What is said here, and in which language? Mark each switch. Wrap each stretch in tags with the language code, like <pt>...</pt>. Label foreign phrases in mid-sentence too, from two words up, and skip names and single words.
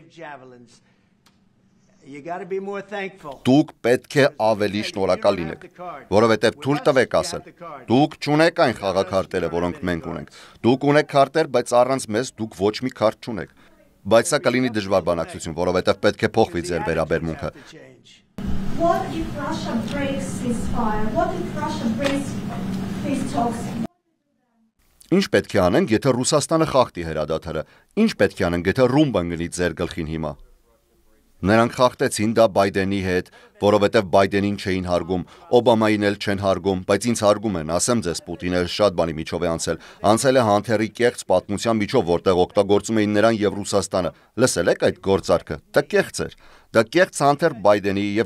<hy>Դուք պետք է ավելի շնորհակալ լինեք, որովհետև թույլ տվեք ասել։ Դուք չունեք այն խաղաքարտերը, որոնք մենք ունենք։ Դուք ունեք քարտեր, բայց առանց մեզ դուք ոչ մի քարտ չունեք։ Բայց սա կլինի դժվար բանակցություն, որովհետև պետք է փոխվի ձեր վերաբերմունքը։</hy> <en>What if Russia breaks ceasefire? What if Russia breaks peace talks?</en> <hy>Ինչ պետք է անենք, եթե Ռուսաստանը խախտի հրադադարը։ Ինչ պետք է անենք, եթե ռումբը ընկնի ձեր գլխին հիմա։ Նրանք խախտեցին դա Բայդենի հետ, որովհետև Բայդենին չէին հարգում, Օբամային էլ չեն հարգում, բայց ինձ հարգում են, ասեմ ձեզ, Պուտինը շատ բանի միջով է անցել է հանթերի կեղծ պատմության միջով, որտեղ օգտագործում էին նրան եւ Ռուսաստանը։ Լսել եք այդ գործարքը։ Դա կեղծ էր։ Դա կեղծ հանթեր Բայդենի եւ</hy>